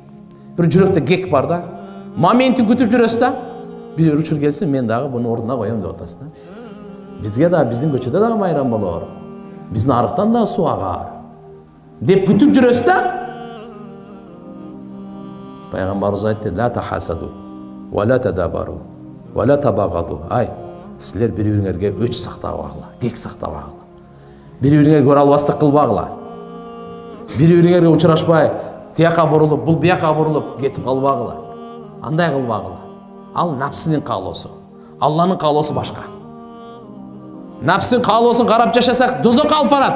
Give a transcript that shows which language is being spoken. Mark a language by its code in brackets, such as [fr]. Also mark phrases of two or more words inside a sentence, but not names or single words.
[ky] Бир жүрөктө кек бар да. Моментин күтүп жүрөсүз да. Бир учур келсин, мен дагы буну ордуна коем деп атасыз да. Бизге да, биздин көчөдө дагы майрам болор. Биздин арыктан да суу агар. Деп күтүп жүрөсүз да. Пайгамбарыбыз айтты: [ar] "لا تحاسدوا، ولا تدابروا، ولا تباغضوا." [ky] Ай, силер бири-бириңерге өч сактабагыла, кек сактабагыла. Бири-бириңерге көрө албастык кылбагыла. Бири-бириңерге учурашпай, тияка бурулуп, бул бияка бурулуп кетип калбагыла. Андай кылбагыла. Ал напсынын каалоосу. Алланын каалоосу башка. Напсынын каалоосун карап жашасак, дозокко алып барат.